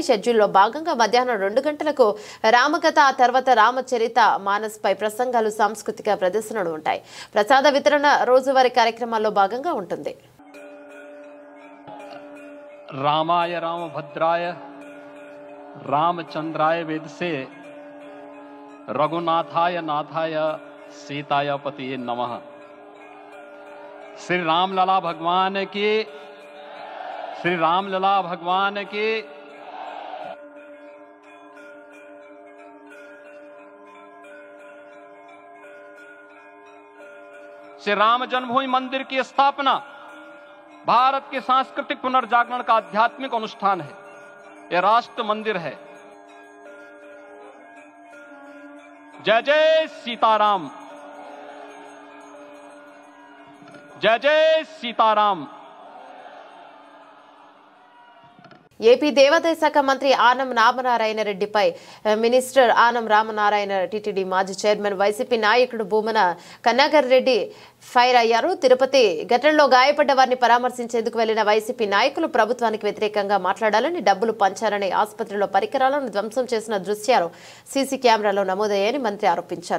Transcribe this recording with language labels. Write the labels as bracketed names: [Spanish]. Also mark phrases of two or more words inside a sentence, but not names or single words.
[Telugu] షెడ్యూల్లో భాగంగా మధ్యాహ్నం 2 గంటలకు రామకథ, ఆ తర్వాత రామచరిత మానస్ పై ప్రసంగాలు, సాంస్కృతిక ప్రదర్శనలు ఉంటాయి. ప్రసాద వితరణ రోజువారీ కార్యక్రమాల్లో భాగంగా ఉంటుంది. [Sanskrit] రామాయ రామభద్రాయ రామచంద్రాయ వేదసే रघुनाथाय नाथाय सीताय पतिये नमः। [Hindi] श्री रामलला भगवान की, श्री रामलला भगवान की। श्री राम जन्मभूमि मंदिर की स्थापना भारत के सांस्कृतिक पुनर्जागरण का आध्यात्मिक अनुष्ठान है। यह राष्ट्र मंदिर है। जय जय सीताराम, जय जय सीताराम। [Telugu] ఏపీ దేవాదాయ శాఖ మంత్రి ఆనం రామనారాయణ రెడ్డిపై మినిస్టర్ ఆనం రామనారాయణ టీటీడీ మాజీ చైర్మన్ వైసీపీ నాయకుడు భూమన కన్నాగర్ రెడ్డి ఫైర్ అయ్యారు. తిరుపతి ఘటనలో గాయపడ్డ వారిని పరామర్శించేందుకు వెళ్లిన వైసీపీ నాయకులు ప్రభుత్వానికి వ్యతిరేకంగా మాట్లాడాలని, డబ్బులు పంచారని, ఆసుపత్రిలో పరికరాలను ధ్వంసం చేసిన దృశ్యాలు సీసీ కెమెరాలో నమోదయ్యాయని మంత్రి ఆరోపించారు.